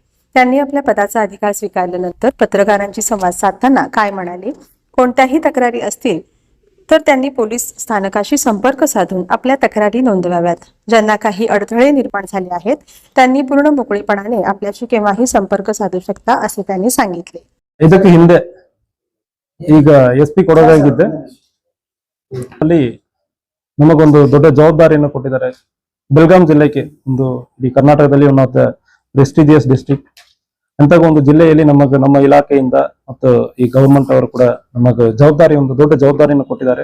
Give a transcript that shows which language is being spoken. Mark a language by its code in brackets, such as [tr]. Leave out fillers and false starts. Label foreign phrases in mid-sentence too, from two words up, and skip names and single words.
[mr] त्यांनी आपल्या पदाचा अधिकार स्वीकारल्यानंतर पत्रकारांशी संवाद साधताना काय म्हणाले, कोणत्याही तक्रारी असतील तर त्यांनी पोलीस स्थानकाशी संपर्क साधून आपल्या तक्रारी नोंदवाव्यात। ज्यांना काही अडथळे निर्माण झाले आहेत त्यांनी पूर्ण मोकळेपणाने आपल्याशी केव्हाही संपर्क साधू शकता असे त्यांनी सांगितले। [kn] ಇದಕ್ಕೆ ಹಿಂದೆ ಈಗ ಎಸ್ಪಿ ಕೊಡೋದಾಗಿದ್ದೆ ಅಲ್ಲಿ ನಮಗೊಂದು ದೊಡ್ಡ ಜವಾಬ್ದಾರಿಯನ್ನು ಕೊಟ್ಟಿದ್ದಾರೆ। ಬೆಳಗಾಂ ಜಿಲ್ಲೆಗೆ ಒಂದು ಈ ಕರ್ನಾಟಕದಲ್ಲಿ [en] one of the prestigious district [kn] ಅಂತ ಒಂದು ಜಿಲ್ಲೆಯಲ್ಲಿ ನಮ್ಮ ಇಲಾಖೆಯಿಂದ ಮತ್ತು ಈ ಗವರ್ಮೆಂಟ್ ಅವರು ಕೂಡ ನಮಗೆ ಒಂದು ದೊಡ್ಡ ಜವಾಬ್ದಾರಿಯನ್ನು ಕೊಟ್ಟಿದ್ದಾರೆ।